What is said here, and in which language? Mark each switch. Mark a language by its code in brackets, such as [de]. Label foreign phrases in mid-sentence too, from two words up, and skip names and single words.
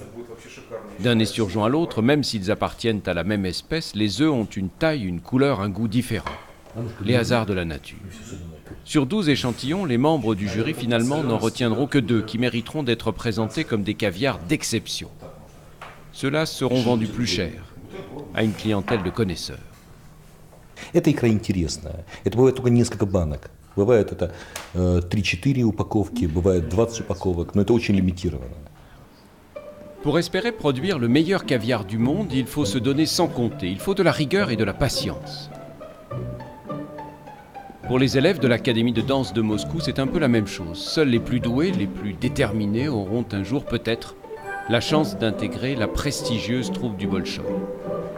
[fr] D'un esturgeon à l'autre, même s'ils appartiennent à la même espèce, les œufs ont une taille, une couleur, un goût différents. Les hasards de la nature. Sur 12 échantillons, les membres du jury finalement n'en retiendront que 2 qui mériteront d'être présentés comme des caviars d'exception. Ceux-là seront vendus plus cher à une clientèle de connaisseurs. [ru] Эта икра интересная. Это бывает только несколько банок. Бывает это 3-4 упаковки, бывает 20 упаковок, но это очень лимитированно. [fr] Pour espérer produire le meilleur caviar du monde, il faut se donner sans compter. Il faut de la rigueur et de la patience. Pour les élèves de l'Académie de danse de Moscou, c'est un peu la même chose. Seuls les plus doués, les plus déterminés auront un jour peut-être la chance d'intégrer la prestigieuse troupe du Bolchoï.